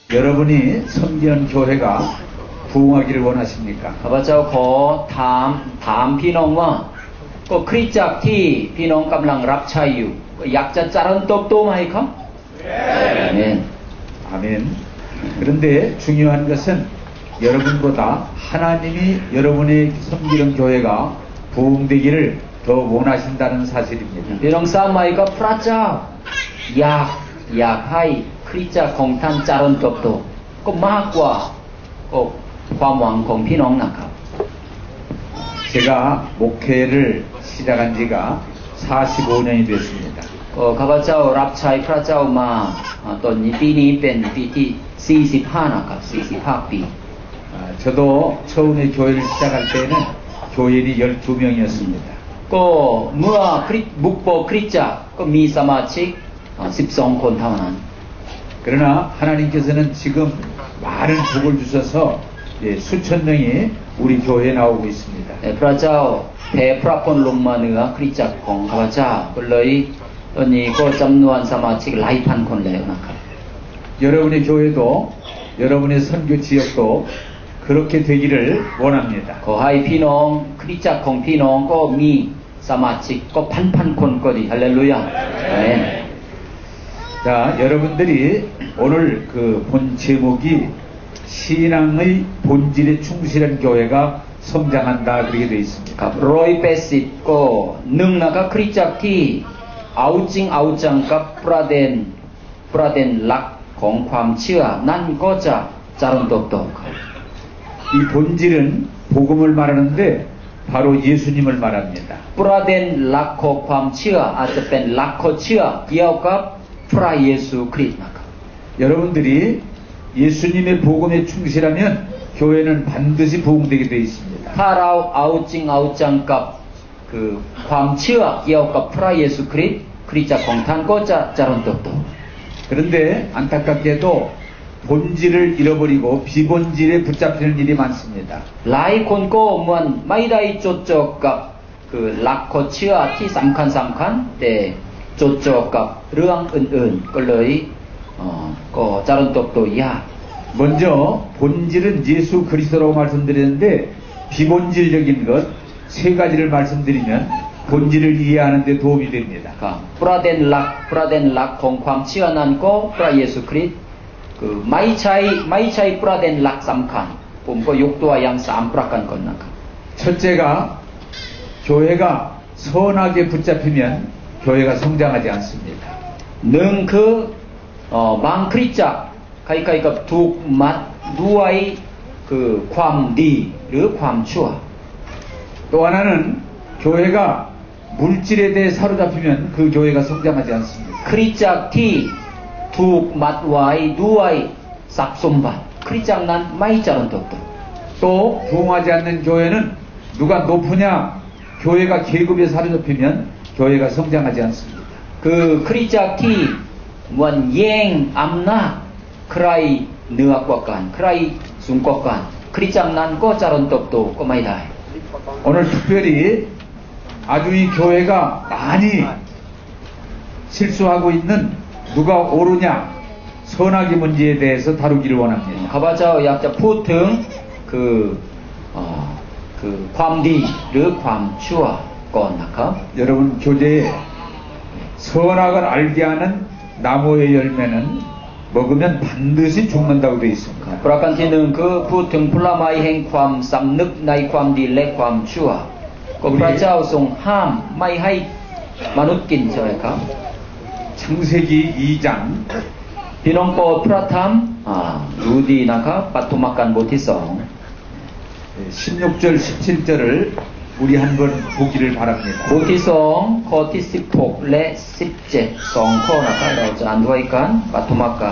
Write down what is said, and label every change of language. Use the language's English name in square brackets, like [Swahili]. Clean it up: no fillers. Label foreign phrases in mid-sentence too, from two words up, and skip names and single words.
[Korean] 여러분이 섬기는 교회가 부흥하기를 원하십니까? [Thai] ข้าพเจ้าขอถามพี่น้องว่าก็คริสตจักรที่พี่น้องกำลังรับใช้อยู่อยากจะเจริญเติบโตไหมครับ 아멘. [Korean] 아멘. [Thai] 그런데 중요한 것은 여러분보다 하나님이 여러분의 섬기는 교회가 부흥되기를 더 원하신다는 사실입니다. พี่น้องทราบไหมครับพระเจ้าอยากให้คริสตจักรของท่านเจริญเติบโตก็มากกว่าความหวังของพี่น้องนะครับ [Korean] 제가 목회를 시작한 지가 45년이 됐습니다. [Thai] ข้าพเจ้ารับใช้พระเจ้ามาตอนนี้ปีนี้เป็นปีที่45นะครับ45ปี [Korean] 저도 처음에 교회를 시작할 때는 교인이 12명이었습니다. [Thai] ก็เมื่อบุกเบิกคริสตจักรก็มีสมาชิก12คนเท่านั้น [Korean] 그러나 하나님께서는 지금 많은 복을 주셔서 수천 명이 우리 교회에 나오고 있습니다. [Thai] พระเจ้าแผ่พระพรลงมาเหนือคริสตจักรของข้าพเจ้าก็เลยตอนนี้ก็จำนวนสมาชิกหลายพันคนแล้วนะครับ [Korean] 여러분의 교회도 여러분의 선교 지역도 그렇게 되기를 원합니다. [Thai] ขอให้พี่น้องคริสตจักรของพี่น้องก็มีสมาชิกก็พันคนก็ดีฮาเลลูยาอาเมน [Korean] 자, 여러분들이 오늘 그 본 제목이 신앙의 본질에 충실한 교회가 성장한다 그렇게 되어 있습니다. [Thai] ครับ180ก็นะครับคริสตจักรที่เอาจริงเอาจังกับประเด็นหลักของความเชื่อนั่นก็จะเจริญเติบโตครับ [Korean] 이 본질은 복음을 말하는데 바로 예수님을 말합니다. [Thai] ประเด็นหลักของความเชื่ออาจจะเป็นหลักของเชื่อเกี่ยวกับพระเยซูคริสต์นะครับ [Korean] 여러분들이 예수님의 복음에 충실하면 교회는 반드시 부흥되게 되어 있습니다. [Thai] ถ้าเราเอาจริงเอาจังกับคือความเชื่อเกี่ยวกับพระเยซูคริสต์คริสตจักรของท่านก็จะเจริญเติบโต [Korean] 그런데 안타깝게도 본질을 잃어버리고 비본질에 붙잡히는 일이 많습니다. [Thai] หลายคนก็เหมือนไม่ได้จดจ่อกับคือหลักของเชื่อที่สำคัญแต่จดจ่อกับเรื่องอื่นๆก็เลยก็เจริญเติบโตยาก [Korean] 먼저 본질은 예수 그리스도라고 말씀드렸는데 비본질적인 것 세 가지를 말씀드리면 본질을 이해하는 데 도움이 됩니다. [Thai] ครับประเด็นหลักของความเชื่อนั้นก็พระเยซูคริสต์คือไม่ใช่ประเด็นหลักสำคัญผมก็ยกตัวอย่าง3ประการก่อนนะครับ [Korean] 첫째가 교회가 선하게 붙잡히면 교회가 성장하지 않습니다. [Thai] หนึ่งคือบางคริสตจักรใครๆกับถูกมัดด้วยคือความดีหรือความชั่ว [Korean] 또 하나는 교회가 물질에 대해 사로잡히면 그 교회가 성장하지 않습니다. [Thai] คริสตจักรที่ถูกมัดไว้ด้วยทรัพย์สมบัติคริสตจักรนั้นไม่เจริญเติบโต [Korean] 또 부흥하지 않는 교회는 누가 높으냐 교회가 계급에 사로잡히면 교회가 성장하지 않습니다. [Thai] คือคริสตจักรที่มันแย่งอำนาจใครเหนือกว่ากันใครสูงกว่ากันคริสตจักรนั้นก็เจริญเติบโตก็ไม่ได้ [Korean] 오늘 특별히 아주 이 교회가 많이 실수하고 있는 누가 옳으냐 선악의 문제에 대해서 다루기를 원합니다. [Thai] ข้าพเจ้าอยากจะพูดถึงคือความดีหรือความชั่วก่อนนะครับ [Korean] 여러분 교재에 선악을 알게 하는 나무의 열매는 먹으면 반드시 죽는다고 되어 있습니다. [Thai] ประการที่หนึ่งคือพูดถึงผลไม้แห่งความสำนึกในความดีและความชั่วก็พระเจ้าทรงห้ามไม่ให้มนุษย์กินใช่ไหมครับ [Korean] 창세기 2장 [Thai] พี่น้องโปรดพระธรรมดูดีนะครับปฐมกาลบทที่ [Korean] 16절 17절을 우리 한번 보기를 바랍니다. [Thai] 2บทที่2ข้อที่16และ17 2ข้อนะครับเราจะอ่านด้วยกันปฐมกาล